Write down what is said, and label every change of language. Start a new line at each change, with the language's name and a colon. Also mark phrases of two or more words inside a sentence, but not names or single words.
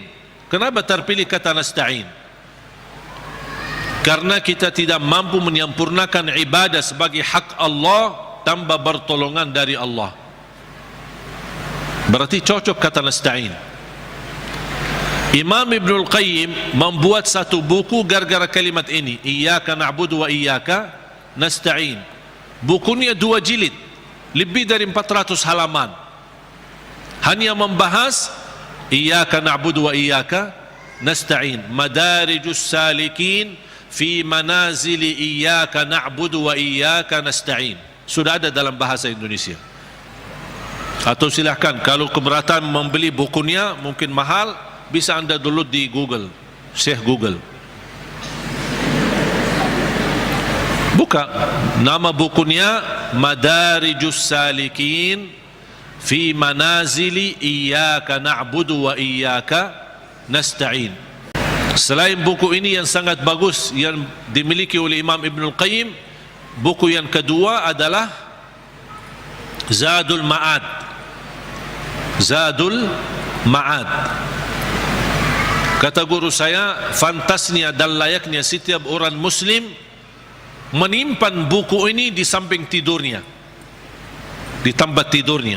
Indonesian: Kenapa terpilih kata nasta'in? Karena kita tidak mampu menyempurnakan ibadah sebagai hak Allah tanpa pertolongan dari Allah. Berarti cocok kata nasta'in. Imam Ibnul Qayyim membuat satu buku gara-gara kalimat ini,
Arabic: إياك نعبد وإياك نستعين.
Indonesian: Bukunya 2 jilid, lebih dari 400 halaman, hanya membahas
Arabic: إياك نعبد وإياك نستعين.
Indonesian: Madarijus salikin fi manazili iyyaka na'budu wa iyyaka nasta'in. Sudah ada dalam bahasa Indonesia. Atau silahkan, kalau keberatan membeli bukunya mungkin mahal, bisa anda download di Google, Syekh Google. Buka nama bukunya Madarijus Salikin fi Manazili Iyyaka Na'budu wa Iyyaka Nasta'in. Selain buku ini yang sangat bagus yang dimiliki oleh Imam Ibnul Qayyim, buku yang kedua adalah Zadul Ma'ad. Zadul Ma'ad. Kata guru saya, fantasnya dan layaknya setiap orang muslim menyimpan buku ini di samping tidurnya, di tempat tidurnya.